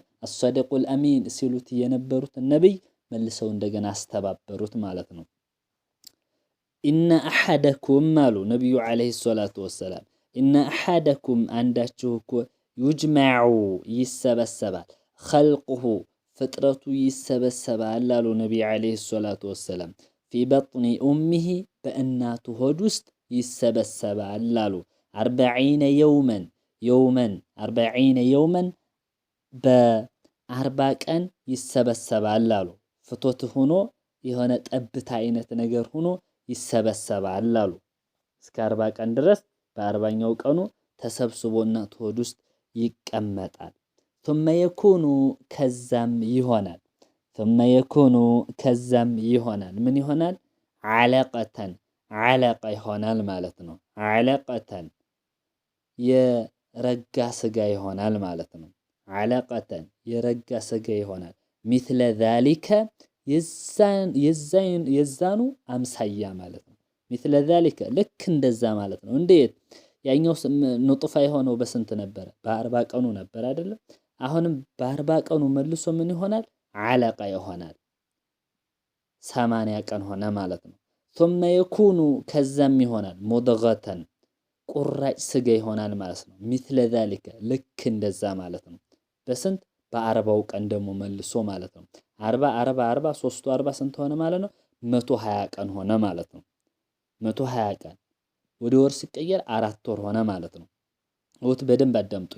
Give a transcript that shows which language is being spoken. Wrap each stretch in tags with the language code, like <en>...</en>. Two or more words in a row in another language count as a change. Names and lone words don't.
<ar>الصادق الأمين</ar> <am>ሲሉት የነበሩትን ነቢይ መልሰው እንደገና አስተባበሩት ማለት ነው።</am> <ar>إن أحدكم</ar> <am>አሉ ነቢዩ</am> <ar>عليه الصلاة والسلام إن أحدكم</ar> <am>አንዳችሁ እኮ ዩጅመዑ ይሰበሰባል፣ ኸልቁሁ ፍጥረቱ ይሰበሰባል አሉ ነቢይ</am> <ar>عليه الصلاة والسلام في بطن أمه</ar> <am>በእናቱ ሆድ ውስጥ ይሰበሰባል አሉ።</am> <ar>أربعين يوما أربعين يوما</ar> <am>በ40 ቀን ይሰበሰባል አሉ። ፍቶት ሆኖ የሆነ ጠብታ አይነት ነገር ሆኖ ይሰበሰባል አሉ። እስከ 40 ቀን ድረስ በ40ኛው ቀኑ ተሰብስቦ እናቱ ሆድ ውስጥ ይቀመጣል።</am> <ar>ثم يكون</ar> <am>ከዛም ይሆናል</am> <ar>ثم يكون</ar> <am>ከዛም ይሆናል ምን ይሆናል? ዓለቀ ይሆናል ማለት ነው። ዓለቀተን የረጋ ስጋ ይሆናል ማለት ነው። ዓለቀተን የረጋ ስጋ ይሆናል።</am> <ar>مثل ذلك</ar> <am>የዛኑ አምሳያ ማለት ነው።</am> <ar>مثل ذلك</ar> <am>ልክ እንደዛ ማለት ነው። እንዴት? ያኛው ኑጥፋ የሆነው በስንት ነበረ? በ40 ቀኑ ነበር አይደለም? አሁንም በ40 ቀኑ መልሶ ምን ይሆናል? ዓለቀ ይሆናል። 80 ቀን ሆነ ማለት ነው።</am> <ar>ثم يكون</ar> <am>ከዛም ይሆናል ሙድገተን ቁራጭ ስጋ ይሆናል ማለት ነው።</am> <ar>مثل ذلك</ar> <am>ልክ እንደዛ ማለት ነው። በስንት? በ40ው ቀን ደግሞ መልሶ ማለት ነው። 40 3 40 ስንት ሆነ ማለት ነው? 120 ቀን ሆነ ማለት ነው። 120 ቀን ወደ ወር ሲቀየር 4 ወር ሆነ ማለት ነው። ወት በደንብ አዳምጡኝ።</am>